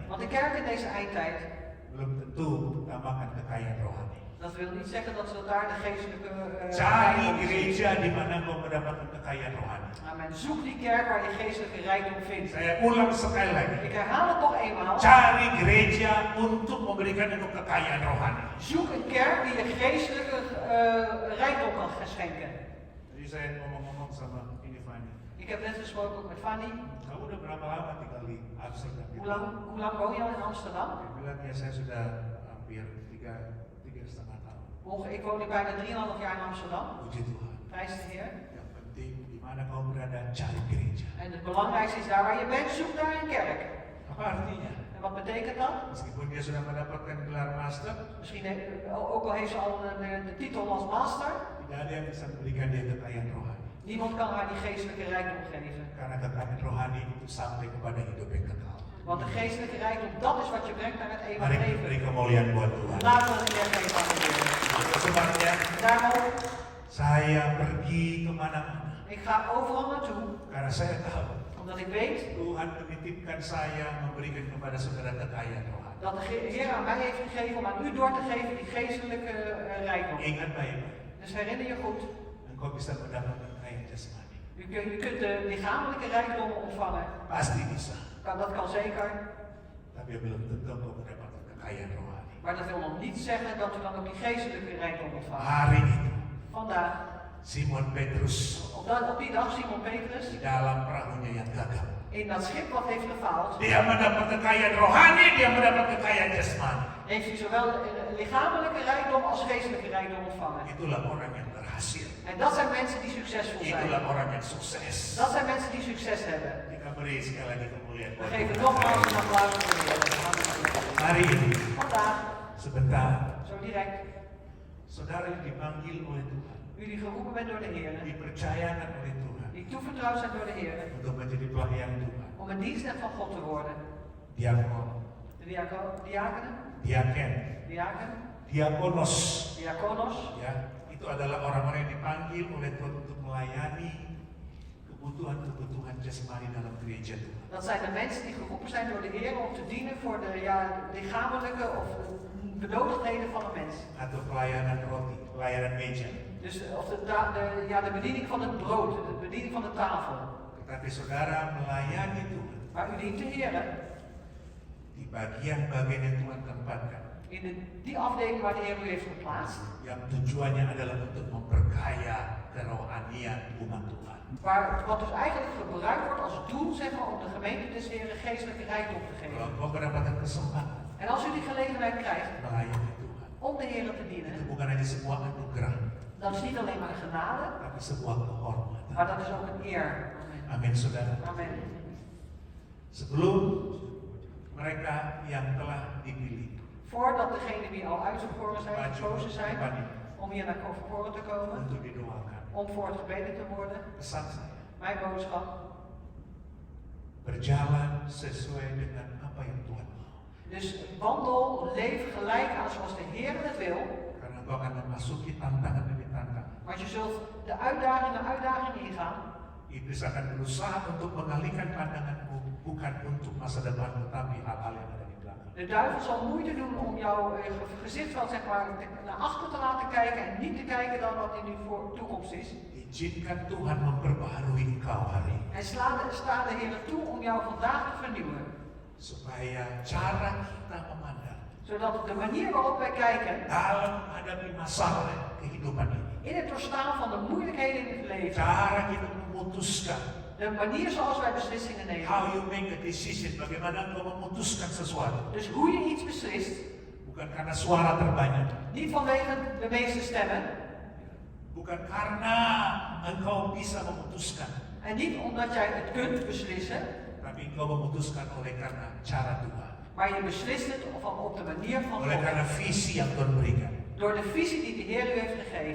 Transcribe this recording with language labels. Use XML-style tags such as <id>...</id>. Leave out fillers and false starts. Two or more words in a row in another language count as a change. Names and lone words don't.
<nl>Want de kerk in deze eindtijd,</nl> <id>belum tentu tambahkan kekayaan rohani.</id> <nl>dat wil niet zeggen dat ze daar de geestelijke</nl> <id>Cari</id> <nl>rijkdom zien.</nl> <id>gereja di mana engkau mendapatkan kekayaan rohani. Amen.</id> <nl>Zoek die kerk waar je geestelijke rijkdom vindt.</nl> <id>Saya ulang sekali lagi.</id> <nl>Ik herhaal het nog eenmaal.</nl> <id>Cari gereja untuk memberikan engkau kekayaan rohani.</id> <nl>Zoek een kerk die je geestelijke rijkdom kan schenken.</nl> <id>Jadi saya ngomong-ngomong sama ini Fanny.</id> <nl>Ik heb net gesproken ook met Fanny.</nl> <id>Kamu udah berapa lama tinggal di Amsterdam?</id> <nl>Hoe lang woon je al in Amsterdam?</nl> <id>Dia bilang ya saya sudah hampir 3,5 tahun.</id> <nl>Ik woon nu bijna 3,5 jaar in Amsterdam.</nl> <id>Puji Tuhan.</id> <nl>Prijs de Heer.</nl> <id>Yang penting di mana kau berada, cari gereja.</id> <nl>En het belangrijkste is daar waar je bent, zoek daar een kerk.</nl> <id>Apa artinya?</id> <nl>En wat betekent dat?</nl> <id>Meskipun dia sudah mendapatkan gelar master,</id> <nl>Misschien ook al heeft ze al de titel als master.</nl> <id>tidak ada yang bisa memberikan dia kekayaan rohani.</id> <nl>Niemand kan haar die geestelijke rijkdom geven.</nl> <id>Karena kekayaan rohani itu sampai kepada hidup yang kekal.</id> <nl>Want de geestelijke rijkdom, dat is wat je brengt naar het</nl> <id>Mari</id> <nl>eeuwige</nl> <id>kita beri</id> <nl>leven.</nl> <id>kemuliaan buat Tuhan.</id> <nl>Laten we het geven aan de Heer.</nl> <id>Itu sebabnya</id> <nl>Daarom,</nl> <id>saya pergi kemana-mana.</id> <nl>ik ga overal naartoe.</nl> <id>Karena saya tahu</id> <nl>Omdat ik weet</nl> <id>Tuhan menitipkan saya memberikan kepada saudara kekayaan rohani.</id> <nl>dat de Heer aan mij heeft gegeven om aan u door te geven die geestelijke rijkdom.</nl> <id>Ingat baik-baik,</id> <nl>Dus herinner je goed.</nl> <id>engkau bisa mendapatkan kekayaan jasmani.</id> <nl>Je kunt de lichamelijke rijkdom ontvangen.</nl> <id>Pasti bisa.</id> <nl>Dat kan zeker.</nl> <id>Tapi belum tentu engkau mendapatkan kekayaan rohani.</id> <nl>Maar dat wil nog niet zeggen dat u dan ook die geestelijke rijkdom ontvangt.</nl> <id>Hari itu</id> <nl>Vandaag, Simon Petrus op die dag, Simon Petrus,</nl> <id>di dalam perahunya yang gagal.</id> <nl>in dat schip wat heeft gefaald,</nl> <id>Dia mendapat kekayaan rohani, dia mendapat kekayaan jasmani.</id> <nl>heeft hij zowel lichamelijke rijkdom als geestelijke rijkdom ontvangen.</nl> <id>Itulah orang yang berhasil.</id> <nl>En dat zijn mensen die succesvol zijn.</nl> <id>Itulah orang yang sukses.</id> <nl>Dat zijn mensen die succes hebben.</nl> <id>Kita beri sekali lagi kemuliaan.</id> <nl>We geven nogmaals een applaus voor de Heer.</nl> <id>Hari ini,</id> <nl>Vandaag,</nl> <id>sebentar,</id> <nl>zo direct,</nl> <id>saudara yang dipanggil oleh Tuhan,</id> <nl>u die geroepen bent door de Heer,</nl> <id>dipercayakan oleh Tuhan</id> <nl>die toevertrouwd zijn door de Heer,</nl> <id>untuk menjadi pelayan Tuhan.</id> <nl>om een dienstknecht van God te worden.</nl> <id>Diakon,</id> <nl>De diakenen,</nl> <id>diaken,</id> <nl>diaken,</nl> <id>diakonos,</id> <nl>diakonos,</nl> <id>ya, itu adalah orang-orang yang dipanggil oleh Tuhan untuk melayani kebutuhan-kebutuhan jasmani dalam gereja Tuhan.</id> <nl>dat zijn de mensen die geroepen zijn door de Heer om te dienen voor de lichamelijke of benodigdheden van een mens.</nl> <id>Atau pelayanan roti, pelayanan meja.</id> <nl>Dus of de bediening van het brood, de bediening van de tafel.</nl> <id>Tetapi saudara melayani Tuhan</id> <nl>Maar u dient de Heer</nl> <id>di bagian-bagian yang Tuhan tempatkan,</id> <nl>in die afdeling waar de Heer u heeft geplaatst.</nl> <id>yang tujuannya adalah untuk memperkaya kerohanian umat Tuhan.</id> <nl>Wat dus eigenlijk gebruikt wordt als doel, zeg maar, om de gemeente des Heeren geestelijke rijkdom te</nl> <id>Kalau</id> <nl>geven.</nl> <id>engkau mendapatkan kesempatan</id> <nl>En als u die gelegenheid krijgt</nl> <id>melayani Tuhan,</id> <nl>om de Heer te</nl> <id>itu</id> <nl>dienen,</nl> <id>bukan hanya sebuah anugerah,</id> <nl>dan is niet alleen maar een genade,</nl> <id>tapi sebuah kehormatan.</id> <nl>maar dat is ook een eer.</nl> <id>Amin, saudara.</id> <nl>Amen.</nl> <id>Sebelum mereka yang telah dipilih</id> <nl>Voordat degenen die al uitverkoren zijn,</nl> <id>maju</id> <nl>gekozen zijn,</nl> <id>depan ini</id> <nl>om hier naar voren te komen,</nl> <id>untuk didoakan,</id> <nl>om voor het gebeden te worden,</nl> <id>pesan saya,</id> <nl>mijn boodschap,</nl> <id>berjalan sesuai dengan apa yang Tuhan mau.</id> <nl>dus wandel, leef gelijk aan zoals de Heer het wil,</nl> <id>Karena engkau akan memasuki tantangan demi tantangan.</id> <nl>want je zult de uitdaging ingaan.</nl> <id>Iblis akan berusaha untuk mengalihkan pandanganmu bukan untuk masa depanmu, tapi hal-hal yang ada di belakang.</id> <nl>De duivel zal moeite doen om jouw gezichtsveld, zeg maar, naar achter te laten kijken en niet te kijken dan wat in uw toekomst is.</nl> <id>Izinkan Tuhan memperbaharui engkau hari ini,</id> <nl>En sta de Heer toe om jou vandaag te vernieuwen.</nl> <id>supaya cara kita memandang</id> <nl>Zodat de manier waarop wij kijken</nl> <id>dalam menghadapi masalah kehidupan ini,</id> <nl>in het doorstaan van de moeilijkheden in het leven,</nl> <id>cara kita memutuskan,</id> <nl>de manier zoals wij beslissingen nemen,</nl> <en>how you make a decision,</en> <id>bagaimana engkau memutuskan sesuatu,</id> <nl>dus hoe je iets beslist,</nl> <id>bukan karena suara terbanyak,</id> <nl>niet vanwege de meeste stemmen</nl> <id>bukan karena engkau bisa memutuskan,</id> <nl>en niet omdat jij het kunt beslissen,</nl> <id>tapi engkau memutuskan oleh karena cara Tuhan,</id> <nl>maar je beslist het op de manier van</nl> <id>oleh karena</id> <nl>God.</nl> <id>visi yang Tuhan berikan.</id> <nl>Door de visie die de Heer u heeft gegeven.</nl>